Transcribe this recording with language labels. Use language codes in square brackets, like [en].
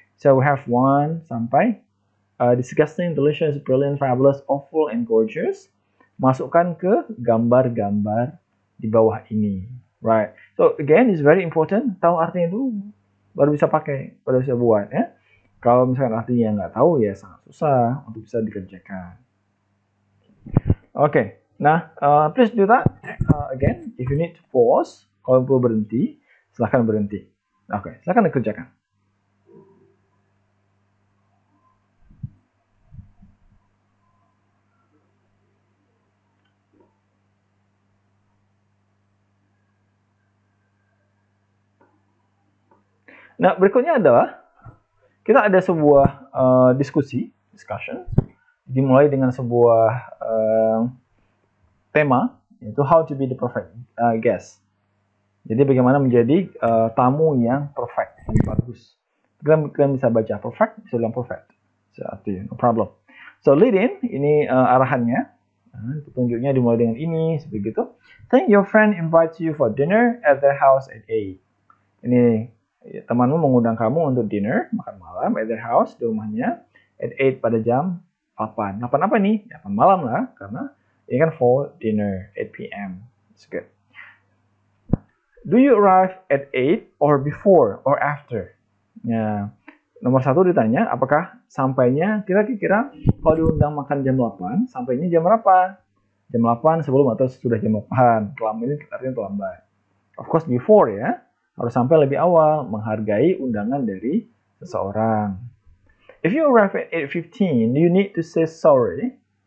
[en] So we have 1 sampai disgusting, delicious, brilliant, fabulous, awful, and gorgeous. [id] Masukkan ke gambar-gambar di bawah ini. Right. [en] So again, it's very important. [id] Tahu artinya dulu, baru bisa pakai, baru bisa buat ya. Kalau misalkan artinya nggak tahu ya sangat susah untuk bisa dikerjakan. [en] Okay. Nah, please do that again. If you need to pause, [id] kalau perlu berhenti, silahkan berhenti. Oke, silahkan dikerjakan. Nah, berikutnya adalah kita ada sebuah discussion, dimulai dengan sebuah tema, yaitu [en] how to be the perfect guest. [id] Jadi bagaimana menjadi tamu yang perfect, yang bagus. Kalian bisa baca perfect, bisa bilang perfect. [en] So, no problem. [id] So lead in, ini arahannya. Petunjuknya dimulai dengan ini, seperti itu. [en] Think your friend invites you for dinner at their house at 8. [id] Ini temanmu mengundang kamu untuk dinner, makan malam [en] at their house, [id] di rumahnya, at 8 pada jam 8. 8 apa nih? 8 malam lah, karena ini kan for dinner, 8 p.m. [en] It's good. Do you arrive at 8 or before or after? [id] Nah, nomor 1 ditanya, apakah sampainya kira-kira kalau diundang makan jam 8, sampainya jam berapa? Jam 8 sebelum atau sudah jam 8. Terlambat ini artinya terlambat. [en] Of course before ya. [id] Harus sampai lebih awal, menghargai undangan dari seseorang. [en] If you arrive at 8:15, do you need to say sorry?